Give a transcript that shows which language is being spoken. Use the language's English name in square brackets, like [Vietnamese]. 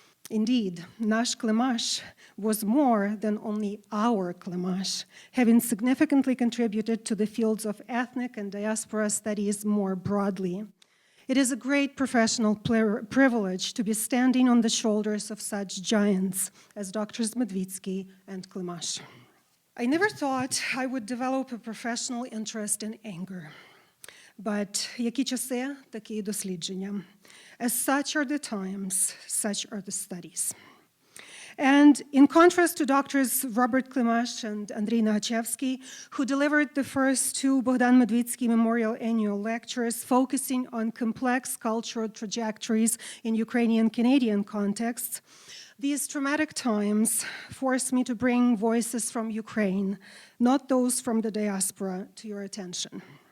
[English] Indeed, Nash Klimash was more than only our Klimash, having significantly contributed to the fields of ethnic and diaspora studies more broadly. It is a great professional privilege to be standing on the shoulders of such giants as Drs. Medwidsky and Klimash. I never thought I would develop a professional interest in anger. [Ukrainian] But які часи, такі й дослідження. [English] As such are the times, such are the studies. And in contrast to Drs. Robert Klimash and Andrei Nachevsky, who delivered the first two Bohdan Medwidsky Memorial Annual Lectures focusing on complex cultural trajectories in Ukrainian-Canadian contexts, these traumatic times forced me to bring voices from Ukraine, not those from the diaspora, to your attention.